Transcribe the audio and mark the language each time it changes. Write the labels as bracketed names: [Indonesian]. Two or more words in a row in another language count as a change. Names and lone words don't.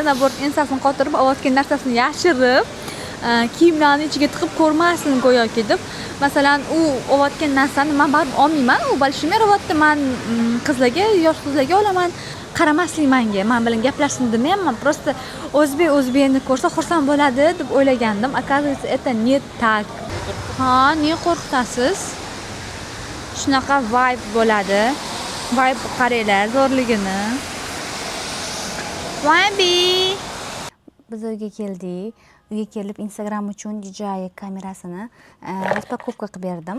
[Uzbek] Nabor ensasini qotirib, olayotgan narsasini yashirib, kiyimlarni ichiga tiqib ko'rmasin go'yoki deb. Masalan, u olayotgan narsani men baribir olmayman. U balshimir olyapti, men qizlarga, yosh qizlarga olaman. Qaramaslik menga, men bilan gaplashsin demayman. Просто o'zbekni ko'rsa xursand bo'ladi deb o'ylagandim. [Russian] Оказывается, это не так. [Uzbek] Ha, ne qo'rqitasiz? Shunaqa vibe bo'ladi. Vibe qaranglar, zo'rligini. Vibe. Biz uyga keldik. Uyga kelib Instagram uchun DJI kamerasini распаковка qilib berdim.